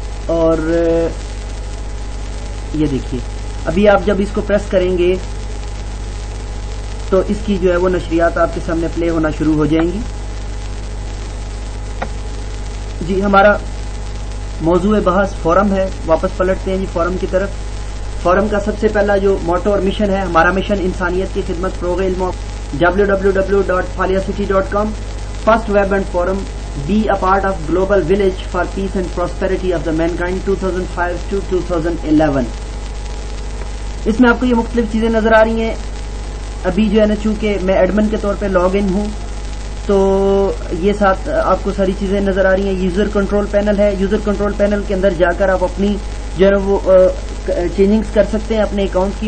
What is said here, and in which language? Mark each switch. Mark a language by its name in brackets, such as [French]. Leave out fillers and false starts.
[Urdu] اور یہ دیکھیے ابھی آپ جب اس کو پریس کریں گے تو اس کی جو ہے وہ نشریات آپ کے سامنے پلے ہونا شروع ہو جائیں گی. جی ہمارا موضوع بحث فورم ہے. واپس پلٹتے ہیں جی فورم کی طرف. فورم کا سب سے پہلا جو موٹو اور مشن ہے, ہمارا مشن انسانیت کی خدمت, فروغ علم, www.phaliacity.com. [English] First web and forum, be a part of global village for peace and prosperity of the mankind 2005 to 2011. [Urdu] اس میں آپ کو یہ مختلف چیزیں نظر آ رہی ہیں. ابھی جو ہے نا چونکہ میں ایڈمن کے طور پہ لاگ ان ہوں تو یہ ساتھ آپ کو ساری چیزیں نظر آ رہی ہیں. یوزر کنٹرول پینل ہے. یوزر کنٹرول پینل کے اندر جا کر آپ اپنی جو ہے نا وہ چینجنگز کر سکتے ہیں اپنے اکاؤنٹ کی.